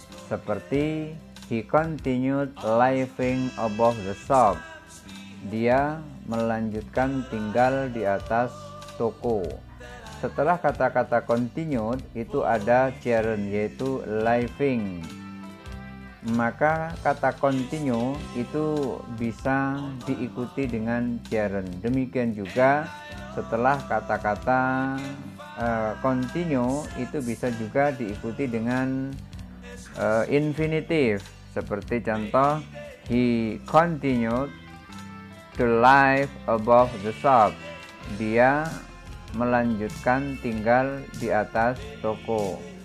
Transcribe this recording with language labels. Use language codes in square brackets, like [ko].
[id] Seperti [en] he continued living above the shop. [id] Dia melanjutkan tinggal di atas toko. Setelah kata-kata continued itu ada gerund yaitu living. Maka kata continue itu bisa diikuti dengan gerund. Demikian juga setelah kata-kata continue itu bisa juga diikuti dengan infinitif. Seperti contoh [en] he continued to live above the shop. [id] Dia melanjutkan tinggal di atas toko.